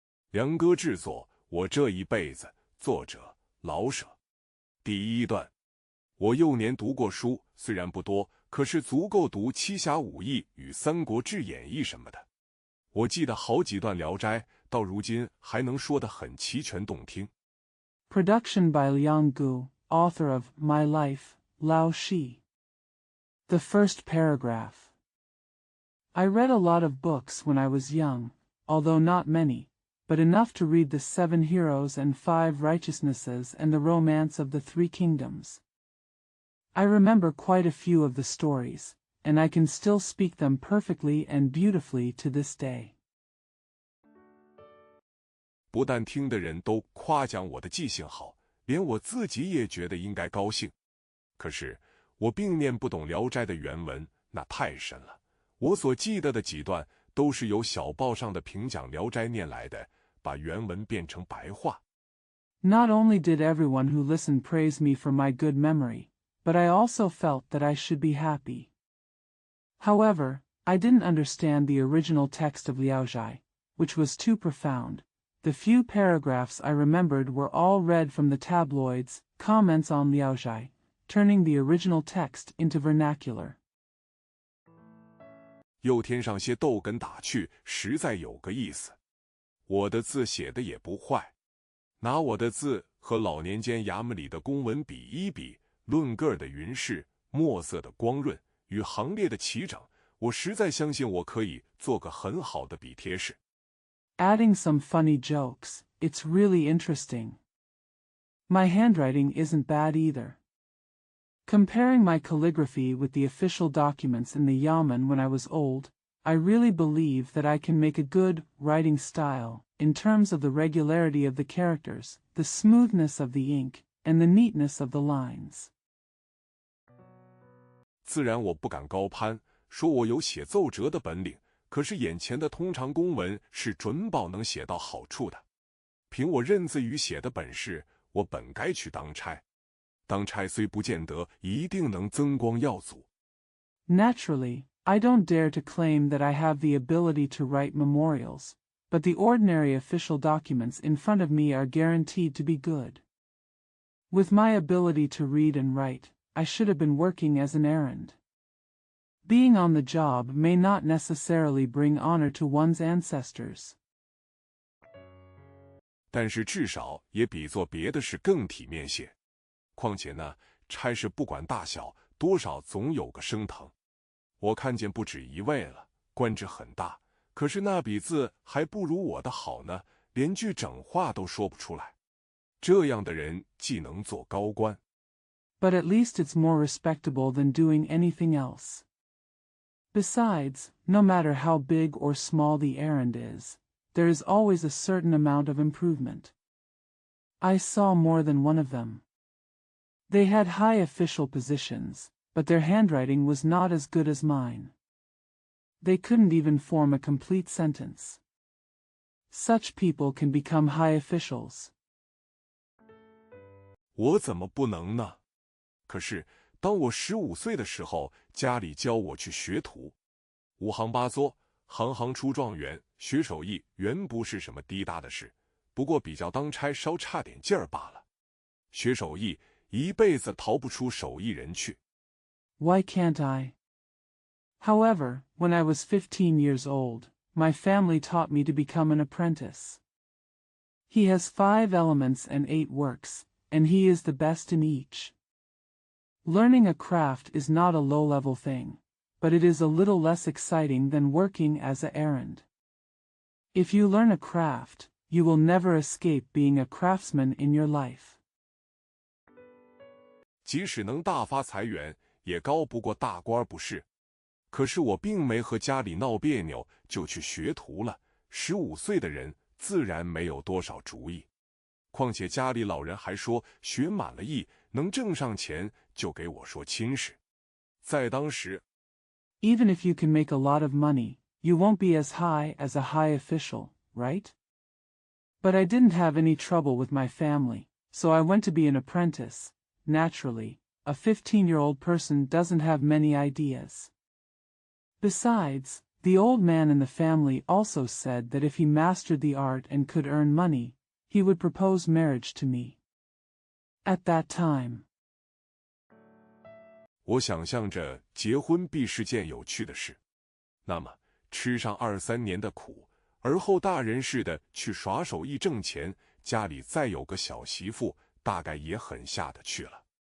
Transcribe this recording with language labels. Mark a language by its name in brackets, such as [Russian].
[Chinese] 梁歌制作，我这一辈子，作者老舍。第一段，我幼年读过书，虽然不多，可是足够读《七侠五义》与《三国志演义》什么的。我记得好几段《聊斋》，到如今还能说得很齐全动听。 [English] Production by Liang Gu, author of My Life, Lao She. The first paragraph. I read a lot of books when I was young, although not many, but enough to read the 7 Heroes and 5 Righteousnesses and the Romance of the 3 Kingdoms. I remember quite a few of the stories, and I can still speak them perfectly and beautifully to this day. [Chinese] 不但听的人都夸奖我的记性好，连我自己也觉得应该高兴。可是我并念不懂《聊斋》的原文，那太深了。我所记得的几段都是由小报上的评讲《聊斋》念来的，把原文变成白话。 [English] Not only did everyone who listened praise me for my good memory, but I also felt that I should be happy. However, I didn't understand the original text of Liao She, which was too profound. The few paragraphs I remembered were all read from the tabloids, comments on Liao She, turning the original text into vernacular. [Chinese] 又添上些逗哏打趣，实在有个意思。我的字写的也不坏，拿我的字和老年间衙门里的公文比一比，论个儿的匀式，墨色的光润，与行列的齐整，我实在相信我可以做个很好的笔帖式。 [English] Adding some funny jokes, it's really interesting. My handwriting isn't bad either. Comparing my calligraphy with the official documents in the Yamen when I was old, I really believe that I can make a good writing style, in terms of the regularity of the characters, the smoothness of the ink, and the neatness of the lines. [Chinese] 自然我不敢高攀，说我有写奏折的本领，可是眼前的通常公文是准保能写到好处的。凭我认字与写的本事，我本该去当差。当差虽不见得一定能增光耀祖。 [English] Naturally, I don't dare to claim that I have the ability to write memorials, but the ordinary official documents in front of me are guaranteed to be good. With my ability to read and write, I should have been working as an errand. Being on the job may not necessarily bring honor to one's ancestors. [Chinese] 但是至少也比做别的事更体面些。况且呢，差事不管大小，多少总有个升腾。我看见不止一位了，官职很大，可是那笔字还不如我的好呢，连句整话都说不出来。这样的人既能做高官， [English] But at least it's more respectable than doing anything else. Besides, no matter how big or small the errand is, there is always a certain amount of improvement. I saw more than one of them. They had high official positions, but their handwriting was not as good as mine. They couldn't even form a complete sentence. Such people can become high officials. [Chinese] 我怎么不能呢？可是当我15岁的时候，家里教我去学徒，五行八作，行行出状元，学手艺原不是什么滴答的事，不过比较当差稍差点劲儿罢了。学手艺一辈子逃不出手艺人去。 [English] Why can't I? However, when I was 15 years old, my family taught me to become an apprentice. He has 5 elements and 8 works, and he is the best in each. Learning a craft is not a low-level thing, but it is a little less exciting than working as an errand. If you learn a craft, you will never escape being a craftsman in your life. [Chinese] 即使能大发财源，也高不过大官不是。可是我并没和家里闹别扭，就去学徒了。 15岁的人自然没有多少主意，况且家里老人还说学满了艺，能挣上钱就给我说亲事。在当时 [English] Even if you can make a lot of money, you won't be as high as a high official, right? But I didn't have any trouble with my family, so I went to be an apprentice. Naturally, a 15-year-old person doesn't have many ideas. Besides, The old man in the family also said that if he mastered the art and could earn money, he would propose marriage to me. At that time, [Chinese] 我想象着结婚必是件有趣的事，那么吃上2-3年的苦，而后大人似的去耍手艺挣钱，家里再有个小媳妇，大概也很下得去了。